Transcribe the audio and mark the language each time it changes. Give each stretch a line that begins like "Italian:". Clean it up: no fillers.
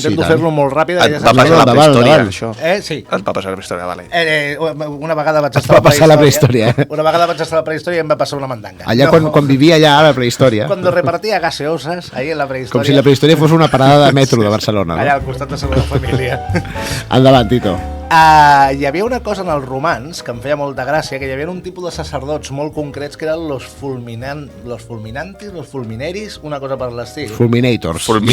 Catalan: Intento fer-lo molt ràpid. Et va passar la prehistòria, això? Sí. Et va passar la prehistòria, vale. Una vegada vaig estar a la prehistòria. Una vegada vaig estar a la prehistòria i em va passar una mandanga. Allà quan vivia allà a la prehistòria.
Spanish: Cuando repartía gaseosas, ahí en la prehistòria.
Catalan: Com si la prehistòria fos una parada de metro de Barcelona. Allà al costat de Sagrada Família. Endavant, Tito. Hi havia una cosa en els romans que em feia molta gràcia, que hi havia un tipus de sacerdots molt concrets que eren los fulminantis, los fulmineris, una cosa per l'estil. Fulminators.